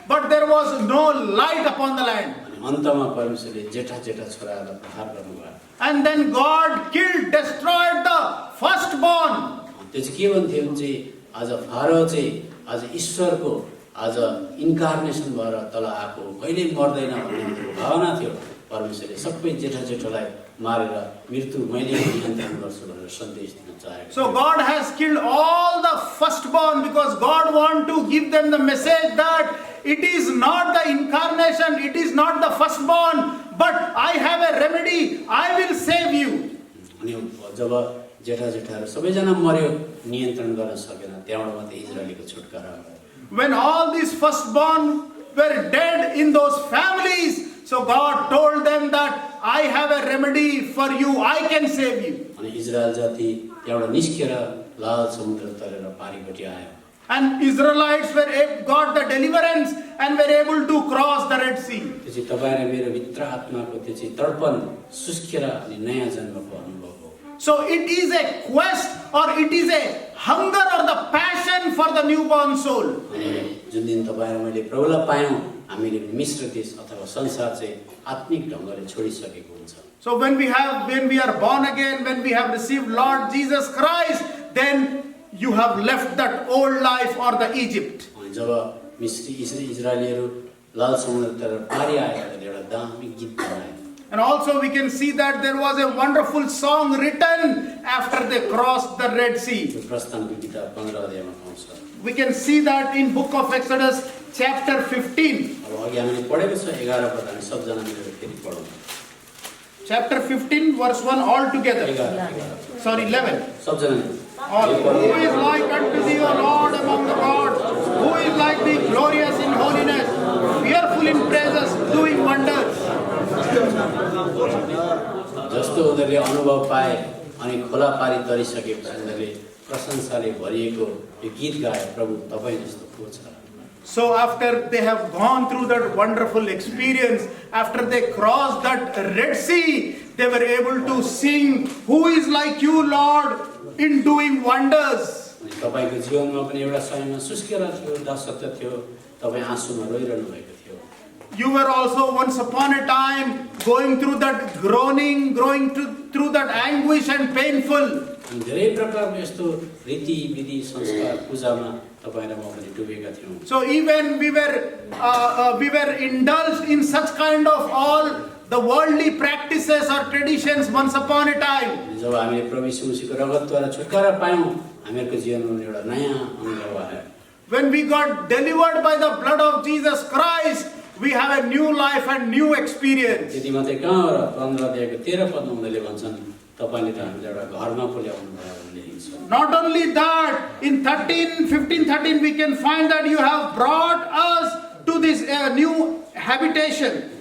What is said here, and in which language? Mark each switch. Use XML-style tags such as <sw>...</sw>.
<en>there was no light upon the land.</en> <ne>अनि अन्तमा परमेश्वरले जेठा जेठा छोराहरूलाई प्रहार गर्नुभयो।</ne> <en>And then God killed, destroyed the firstborn.</en> <ne>त्यो चाहिँ के भन्थ्यो भने चाहिँ आज फारो चाहिँ आज ईश्वरको आज इन्कार्नेसन भएर तल आएको कहिल्यै मर्दैन भन्ने भावना थियो। परमेश्वरले सबै जेठा जेठालाई मारेर मृत्यु मैले नियन्त्रण गर्छु भनेर सन्देश दिन चाहेको।</ne> <en>So God has killed all the firstborn because God wants to give them the message that it is not the incarnation, it is not the firstborn, but I have a remedy, I will save you.</en> <ne>अनि जब जेठा जेठाहरू सबैजना मर्यो नियन्त्रण गर्न सकेन त्यहाँबाट मात्रै इजरायलीको छुटकारा भयो।</ne> <en>When all these firstborn were dead in those families, so God told them that I have a remedy for you, I can save you.</en> <ne>अनि इजरायल जाति त्यहाँबाट निस्केर लाल समुद्र तरेर पारिपट्टि आयो।</ne> <en>And Israelites got the deliverance and were able to cross the Red Sea.</en> <ne>त्यो चाहिँ तपाईँ र मेरो भित्र आत्माको त्यो चाहिँ तर्पण सुस्केर अनि नयाँ जन्मको अनुभव हो।</ne> <en>So it is a quest or it is a hunger or the passion for the newborn soul.</en> <ne>अनि जुन दिन तपाईँ र मैले प्रभुलाई पायौँ हामीले मिश्र देश अथवा संसार चाहिँ आत्मिक ढङ्गले छोडिसकेको हुन्छ।</ne> <en>So when we are born again, when we have received Lord Jesus Christ, then you have left that old life or the Egypt.</en> <ne>अनि जब मिश्री इजरायलीहरू लाल समुद्रतिर पारि आयो भने एउटा दामी गीत बनाए।</ne> <en>And also we can see that there was a wonderful song written after they crossed the Red Sea.</en> <ne>त्यो प्रस्थानको किताब 15 अध्यायमा पाउँछ।</ne> <en>We can see that in book of Exodus chapter 15.</en> <ne>अब अघि हामीले पढेको छ 11 पद हामी सबजना मिलेर फेरि पढौँ।</ne> <en>Chapter 15 verse 1 all together.</en> <ne>11</ne> <en>Sorry, 11.</en> <ne>सबजना</ne> <en>All. Who is like unto thee, O Lord, among the gods? Who is like thee, glorious in holiness, fearful in praises, doing wonders?</en> <ne>जस्तो उनीहरूले अनुभव पाए अनि खोला पारी तरिसकेपछि उनीहरूले प्रशंसाले भरिएको यो गीत गाए प्रभु तपाईँ जस्तो को छ।</ne> <en>So after they have gone through that wonderful experience, after they crossed that Red Sea, they were able to sing, who is like you, Lord, in doing wonders.</en> <ne>अनि तपाईँको जीवनमा पनि एउटा समयमा सुस्केर थियो, दासत्व थियो, तपाईँ आँसुमा रोइरहनु भएको थियो।</ne> <en>You were also once upon a time going through that groaning, going through that anguish and painful.</en> <ne>अनि धेरै प्रकारको यस्तो रीति विधि संस्कार पूजामा तपाईँ र म पनि डुबेका थियौँ।</ne> <en>So even we were indulged in such kind of all the worldly practices or traditions once upon a time.</en> <ne>जब हामीले प्रभु यीशु मसीहको रगतद्वारा छुटकारा पायौँ हामीहरूको जीवनमा एउटा नयाँ अनुभव आयो।</ne> <en>When we got delivered by the blood of Jesus Christ, we have a new life and new experience.</en> <ne>त्यति मात्रै कहाँ हो र 15 अध्यायको 13 पदमा उनीहरूले भन्छन् तपाईँले त हामीलाई एउटा घरमा पुर्याउनु भयो भन्ने लेखिन्छ।</ne> <en>Not only that, in 15:13 we can find that you have brought us to this new habitation.</en>